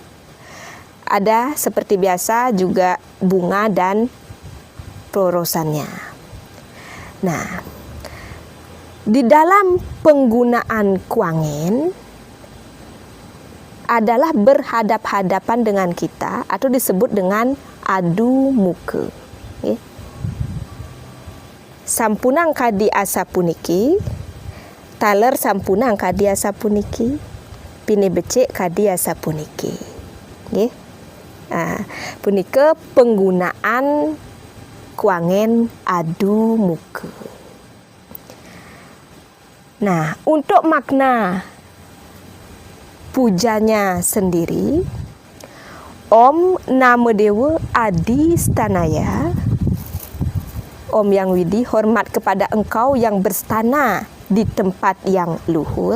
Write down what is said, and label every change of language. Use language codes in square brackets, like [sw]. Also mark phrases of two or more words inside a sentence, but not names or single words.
[id] Ada seperti biasa juga bunga dan pelorosannya. Nah, di dalam penggunaan Kuangin adalah berhadap-hadapan dengan kita atau disebut dengan adu muka. [ban] Sampunang kadi asa puniki, taler sampunang kadi asa puniki, pini becek kadi asa puniki. [id] Nggih. Punika penggunaan Kuangin adu muka. Nah, untuk makna pujanya sendiri, [sa] Om Nama Dewa Adi Stanaya Om Yang Widi, [id] hormat kepada engkau yang berstana di tempat yang luhur.